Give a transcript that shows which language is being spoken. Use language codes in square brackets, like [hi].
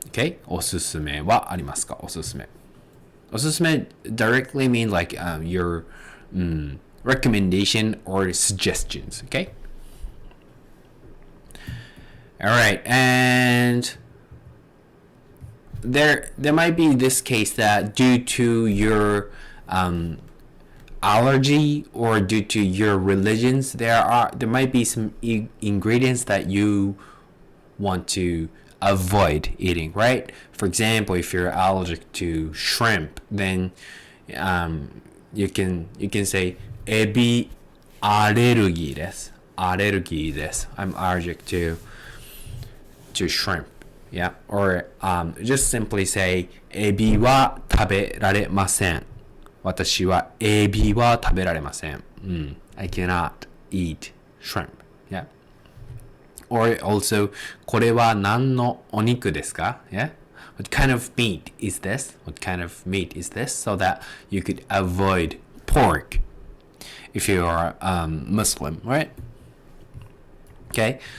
[ja] Okay, おすすめはありますか? おすすめ. [en] おすすめ directly means like your recommendation or suggestions. Okay. All right, and there might be this case that due to your allergy or due to your religions, there might be some ingredients that you want to avoid eating, right? For example, if you're allergic to shrimp, then you can say [ja] エビアレルギーです。アレルギーです。 [en] I'm allergic to shrimp. Yeah, or just simply say [ja] エビは食べられません。私はエビは食べられません。 [en] I cannot eat shrimp. Yeah. Or also [ja] これは何のお肉ですか? [en] Yeah. What kind of meat is this? What kind of meat is this? So that you could avoid pork if you are Muslim, right? Okay.